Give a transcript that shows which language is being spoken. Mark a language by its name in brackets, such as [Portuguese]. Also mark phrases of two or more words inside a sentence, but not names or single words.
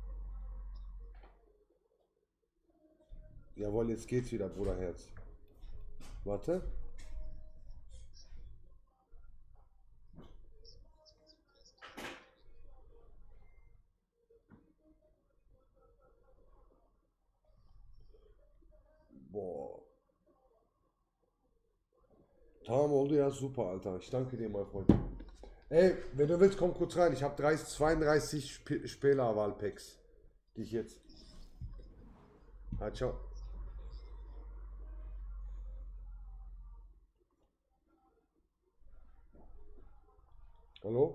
[German] Jawohl, jetzt geht's wieder, Bruderherz. Warte. Boah. [Turkish] Tamam oldu ya, [German] super, Alter. Ich danke dir, mein Freund. Ey, wenn du willst, komm kurz rein. Ich habe 32 Spielerwahl-Packs. Die ich jetzt. Ciao. Hallo?